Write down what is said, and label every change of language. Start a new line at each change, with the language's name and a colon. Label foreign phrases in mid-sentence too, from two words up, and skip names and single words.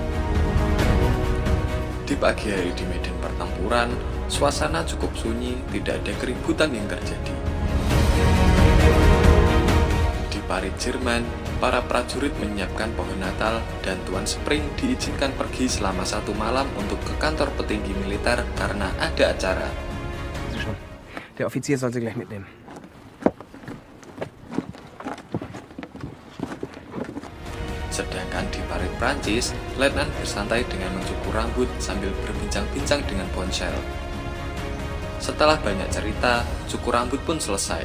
Indonesian: Di pagi hari di medan pertempuran, suasana cukup sunyi, tidak ada keributan yang terjadi. Di parit Jerman, para prajurit menyiapkan pohon Natal dan Tuan Spring diizinkan pergi selama 1 malam untuk ke kantor petinggi militer karena ada acara.
German: Der Offizier soll sie gleich mitnehmen.
Indonesian: Sedangkan di parit Prancis, Letnan bersantai dengan mencukur rambut sambil berbincang-bincang dengan Ponsel. Setelah banyak cerita, cukur rambut pun selesai.